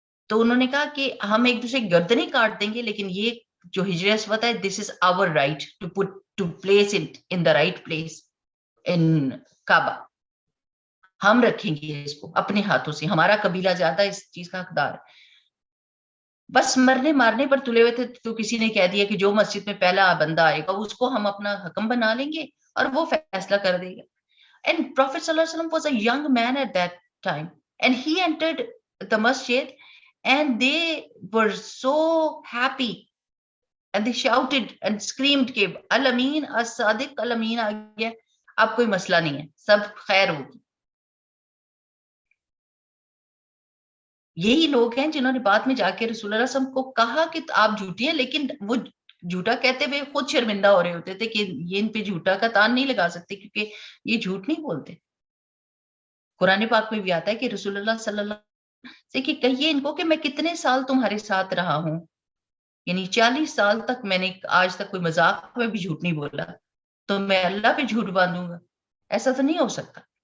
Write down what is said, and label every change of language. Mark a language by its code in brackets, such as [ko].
[ur] تو انہوں نے کہا کہ ہم ایک دوسرے کی گردنیں کاٹ دیں گے، لیکن یہ جو ہجر اسود ہے، [en] this is our right to put to place it in the right place [ur] in کعبہ. ہم رکھیں گے اس کو اپنے ہاتھوں سے، ہمارا قبیلہ زیادہ اس چیز کا حقدار ہے. بس مرنے مارنے پر تلے ہوئے تھے تو کسی نے کہہ دیا کہ جو مسجد میں پہلا بندہ آئے گا اس کو ہم اپنا حکم بنا لیں گے اور وہ فیصلہ کر دے گا. [en] And Prophet sallallahu alaihi wasallam was a young man at that time, and he entered the masjid, and they were so happy, and they shouted and screamed [ur] کہ al-Amin as-Sadiq al-Amin آ گیا، اب کوئی مسئلہ نہیں ہے، سب خیر ہوگی. یہی لوگ ہیں جنہوں نے بعد میں جا کے رسول اللہ صلی اللہ علیہ وسلم کو کہا کہ آپ جھوٹی ہیں، لیکن وہ جھوٹا کہتے ہوئے خود شرمندہ ہو رہے ہوتے تھے کہ یہ ان پہ جھوٹا کا تان نہیں لگا سکتے کیونکہ یہ جھوٹ نہیں بولتے. قرآن پاک میں بھی آتا ہے کہ رسول اللہ صلی اللہ علیہ وسلم سے کہ کہیے ان کو کہ میں کتنے سال تمہارے ساتھ رہا ہوں، یعنی 40 سال تک میں نے آج تک کوئی مذاق میں بھی جھوٹ نہیں بولا، تو میں اللہ پہ جھوٹ باندھوں گا؟ ایسا تو نہیں ہو سکتا.